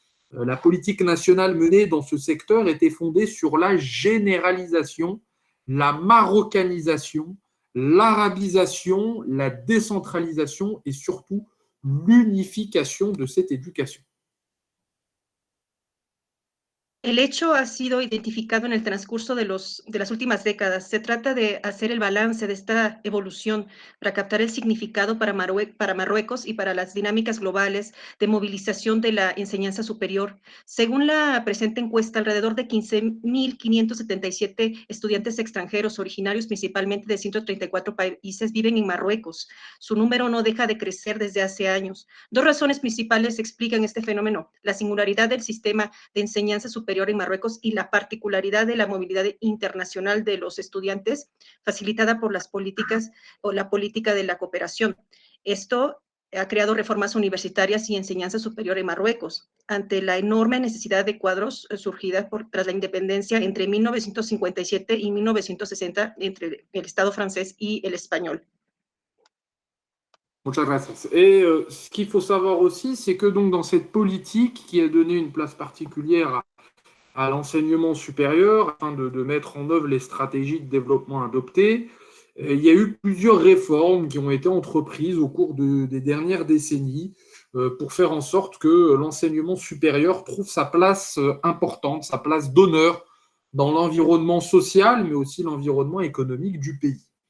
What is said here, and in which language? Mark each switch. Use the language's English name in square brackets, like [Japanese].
[French] La politique nationale menée dans ce secteur était fondée sur la généralisation, la marocanisation, l'arabisation, la décentralisation et surtout l'unification de cette éducation. [Spanish] El hecho ha sido identificado en el transcurso de las últimas décadas. Se trata de hacer el balance de esta evolución para captar el significado para Marruecos y para las dinámicas globales de movilización de la enseñanza superior. Según la presente encuesta, alrededor de 15.577 estudiantes extranjeros originarios principalmente de 134 países viven en Marruecos. Su número no deja de crecer desde hace años. Dos razones principales explican este fenómeno: la singularidad del sistema de enseñanza superior en Marruecos y la particularidad de la movilidad internacional de los estudiantes facilitada por las políticas o la política de la cooperación. Esto ha creado reformas universitarias y enseñanza superior en Marruecos ante la enorme necesidad de cuadros surgida tras la independencia entre 1957 y 1960 entre el Estado francés y el espagnol. Muchas gracias. [French] Et ce qu'il faut savoir aussi, c'est que donc dans cette politique qui a donné une place particulière à l'enseignement supérieur, afin de mettre en œuvre les stratégies de développement adoptées, il y a eu plusieurs réformes qui ont été entreprises au cours des dernières décennies pour faire en sorte que l'enseignement supérieur trouve sa place importante, sa place d'honneur dans l'environnement social, mais aussi l'environnement économique du pays.